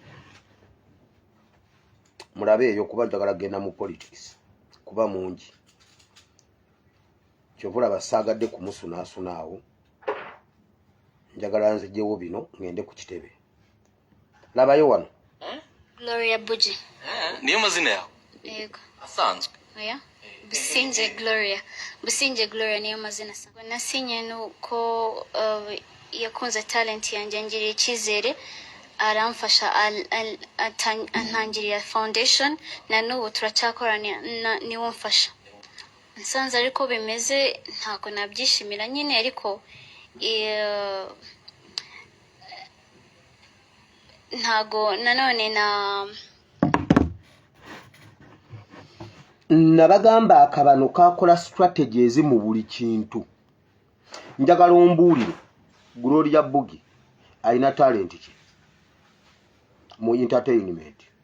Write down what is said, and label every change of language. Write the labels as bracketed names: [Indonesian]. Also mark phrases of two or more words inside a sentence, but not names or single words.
[Ganda] Mulabe eyo kuba njagala genda mu politics. Kuba mungi. Kyovula basaagadde kumusunaasunaawo. Njagala nzigyewo bino ngende ku kitebe. Labayo wano. Gloria Buji. [Kinyarwanda] Niyo mazina yawe? Yego. Asanzwe. Oya. Businje Gloria. Businje Gloria niyo mazina sa. Nasinye nuko yakunze talent yanjye ngiriye icyizere aramfasha antangiriye foundation na n'ubu turacyakorana niwo mfasha. Nsanze ariko bimeze ntako nabyishimira nyine ariko ntago nanone [Ganda] nabagamba akabano kakola strategies mu buli kintu. Njagala ombuulire Gloria Bugi alina talent ki mu entertainment.